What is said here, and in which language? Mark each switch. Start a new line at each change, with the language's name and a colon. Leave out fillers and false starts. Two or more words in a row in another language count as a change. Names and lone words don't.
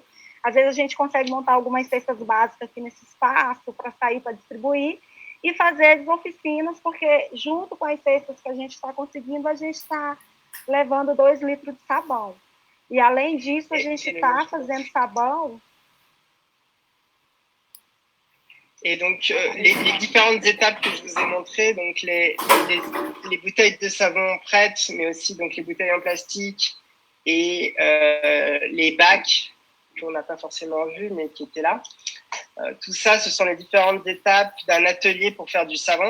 Portuguese: Às vezes a gente consegue montar algumas cestas básicas aqui nesse espaço para sair, para distribuir, e fazer as oficinas, porque junto com as cestas que a gente está conseguindo, a gente está levando 2 litros de sabão. E além disso, a gente está fazendo sabão.
French: Et donc, les différentes étapes que je vous ai montrées, donc les bouteilles de savon prêtes, mais aussi donc les bouteilles en plastique et les bacs qu'on n'a pas forcément vus, mais qui étaient là. Tout ça, ce sont les différentes étapes d'un atelier pour faire du savon.